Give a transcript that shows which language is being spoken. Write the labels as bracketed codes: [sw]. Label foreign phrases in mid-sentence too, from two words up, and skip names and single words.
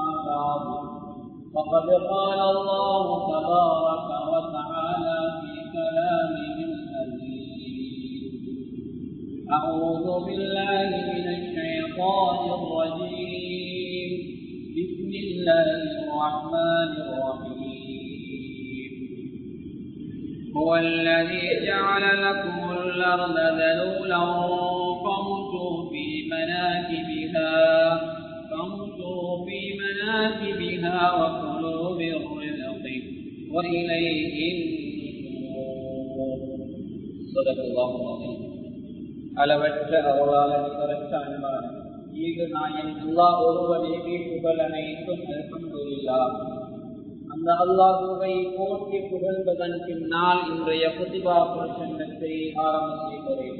[ar] بعد فقد قال الله تبارك وتعالى في كلامه العزيز أعوذ بالله من الشيطان الرجيم بسم الله الرحمن الرحيم هو الذي جعل لكم الأرض ذلولا فامشوا في مناكبها وكلوا من رزقه وإليه النشور صدق الله العظيم [ta] அளவற்ற அருளாளன் நிகரற்ற அன்பான் ஈகு நாயன் அல்லாஹ் ஒருவனே புகழ் அனைத்தும் அல்ஹம்துலில்லாஹ். அந்த அல்லாஹ்வை போற்றி புகழ்வதன் பின்னால் இன்றைய குத்பா பிரசங்கத்தை ஆரம்பம் செய்கிறேன்.